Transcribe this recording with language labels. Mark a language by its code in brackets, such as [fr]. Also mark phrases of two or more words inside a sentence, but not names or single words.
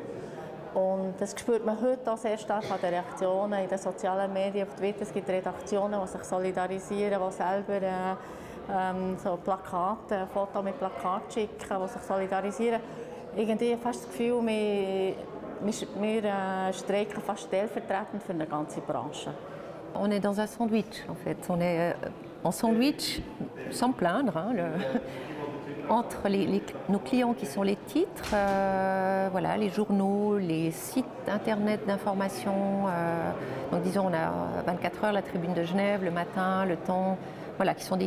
[de] Und das spürt man heute auch sehr stark an den Reaktionen in den sozialen Medien. Auf Twitter es gibt Redaktionen, die sich solidarisieren, die selber so Plakate, Fotos mit Plakaten schicken, die sich solidarisieren. Irgendwie fast das Gefühl, wir streiken fast stellvertretend für eine ganze Branche. [fr] On est dans un sandwich en fait. On est en sandwich, sans plaindre, hein, entre nos clients qui sont les titres, voilà, les journaux, les sites internet d'information. Donc disons, on a 24 heures la Tribune de Genève, le matin, le Temps, voilà, qui sont des...